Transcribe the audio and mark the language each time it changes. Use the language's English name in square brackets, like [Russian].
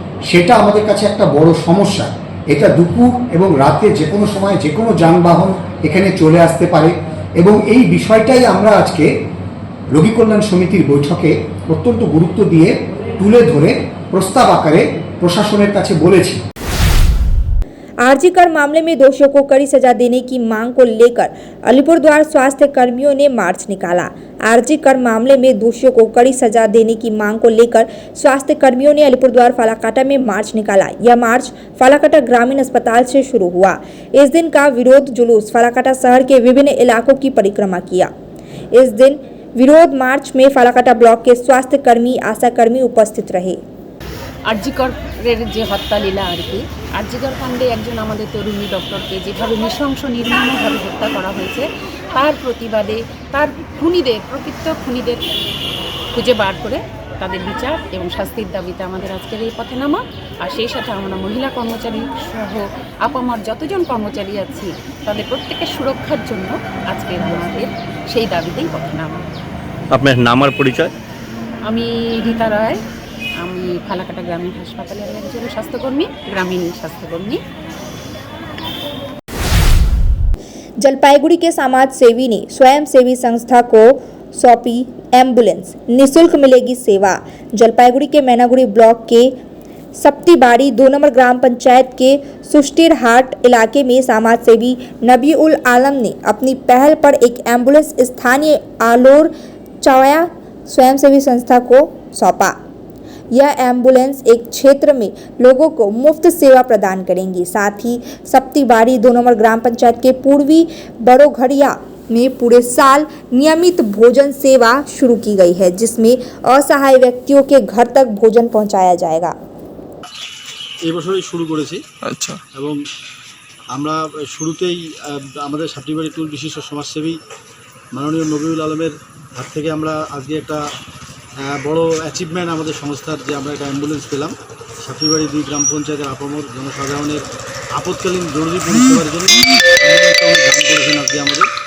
[Bangla] সেটা আমাদের কাছে একটা বড় সমস্যা। এটা দুপুর এবং রাতে যে কোনো সময় যে কোনো যানবাহন এখানে চলে আসতে পারে, এবং এই বিষয়টাই আমরা আজকে রোগী কল্যাণ সমিতির বৈঠকে অত্যন্ত গুরুত্ব দিয়ে তুলে ধরে প্রস্তাব আকারে প্রশাসনের কাছে বলেছি। [Hindi] आरजीकर मामले में दोषियों को कड़ी सजा देने की मांग को लेकर अलीपुरद्वार स्वास्थ्य कर्मियों ने मार्च निकाला। आरजीकर मामले में दोषियों को कड़ी सजा देने की मांग को लेकर स्वास्थ्य कर्मियों ने अलीपुरद्वार फालाकाटा में मार्च निकाला। यह मार्च फालाकाटा ग्रामीण अस्पताल से शुरू हुआ। इस दिन का विरोध जुलूस फालाकाटा शहर के विभिन्न इलाकों की परिक्रमा किया। इस दिन विरोध मार्च में फालाकाटा ब्लॉक के स्वास्थ्य कर्मी, आशा कर्मी उपस्थित रहे। [Bangla] আরজিকরের যে হত্যা লীলা আর কি, আরজিকর কাণ্ডে একজন আমাদের তরুণী ডক্টরকে যেভাবে নৃশংস নির্মমভাবে হত্যা করা হয়েছে, তার প্রতিবাদে তার খুনিদের, প্রকৃত খুনিদের খুঁজে বার করে তাদের বিচার এবং শাস্তির দাবিতে আমাদের আজকের এই পথে নামা। আর সেই সাথে আমরা মহিলা কর্মচারী সহ আপামার যতজন কর্মচারী আছি তাদের প্রত্যেকের সুরক্ষার জন্য আজকের আমাদের সেই দাবিতেই পথে নামা। আপনার নাম আর পরিচয়? আমি রীতা রায়, আমি ফালাকাটা গ্রামীণ হাসপাতালের একজন স্বাস্থ্যকর্মী, [Hindi] ग्रामीण स्वास्थ्यकर्मी। जलपाईगुड़ी के समाज सेवी ने स्वयं सेवी संस्था को सौंपी एम्बुलेंस, निःशुल्क मिलेगी सेवा। जलपाईगुड़ी के मैनागुड़ी ब्लॉक के सप्तीबाड़ी 2 नंबर ग्राम पंचायत के सुष्टिरहाट इलाके में समाज सेवी नबी उल आलम ने अपनी पहल पर एक एम्बुलेंस स्थानीय आलोर चौया स्वयंसेवी संस्था को सौंपा। यह एम्बुलेंस एक क्षेत्र में लोगों को मुफ्त सेवा प्रदान करेंगी। साथ ही सप्तीबाड़ी 2 नंबर ग्राम पंचायत के पूर्वी बड़ोघड़िया में पूरे साल नियमित भोजन सेवा शुरू की गई है, जिसमें असहाय व्यक्तियों के घर तक भोजन पहुंचाया जाएगा। [Bangla] এই বছরই শুরু করেছি। আচ্ছা। এবং আমরা শুরুতেই আমাদের সাপ্তিবাড়ি টুল বিশিষ্ট সমাজসেবী মাননীয় নবিউল আলমের হাত থেকে আমরা আজকে একটা বড় অ্যাচিভমেন্ট আমাদের সংস্থার, যে আমরা একটা অ্যাম্বুলেন্স পেলাম সাপ্তিবাড়ি 2 গ্রাম পঞ্চায়েতের আপামর জনসাধারণের আপৎকালীন জরুরি পরিষেবার জন্য দান করেছেন আজকে আমাদের।